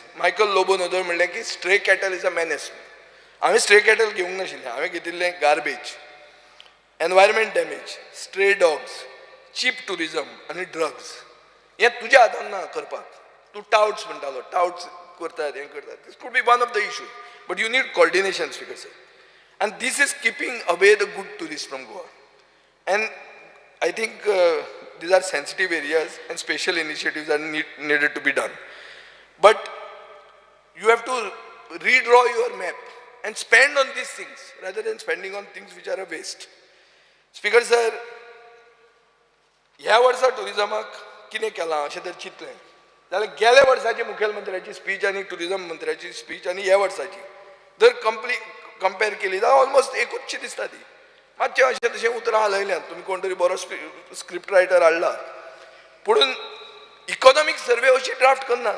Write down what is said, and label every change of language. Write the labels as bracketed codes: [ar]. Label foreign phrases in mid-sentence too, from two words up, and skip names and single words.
[kok] मायकल लोबोनोदोय म्हणलें की [en] stray cattle is a menace. [kok] हांवें [en] stray cattle [kok] घेवंक नाशिल्लें. हांवें घेतिल्लें गार्बेज, एनवायरमेंट डॅमेज, [en] stray dogs, cheap tourism [kok] आनी ड्रग्स. हें तुज्या हातान ना करपाक. तूं टाउट्स म्हणटालो, टाउट्स करतात हें करतात. [en] This could be one of the issues but you need coordination Speaker sir. And this is keeping away the good tourists from Goa. And I think these are sensitive areas and special initiatives are needed to be done. But you have to redraw your map and spend on these things rather than spending on things which are a waste. Speaker sir, [kok] ह्या वर्सा टुरिजमाक कितें केलां अशें जर चिंतलें जाल्यार गेल्या वर्साची मुखेलमंत्र्याची स्पीच आनी टुरिजम मंत्र्याची स्पीच आनी ह्या वर्साची जर कंपेर केली जाल्यार ऑलमोस्ट एकूचशी दिसता ती. मातशें अशें तशें उतरां हालयल्यात. तुमी कोण तरी बरो [en] script writer [kok] हाडला पूण [en] economic survey [kok] अशी ड्राफ्ट करनात.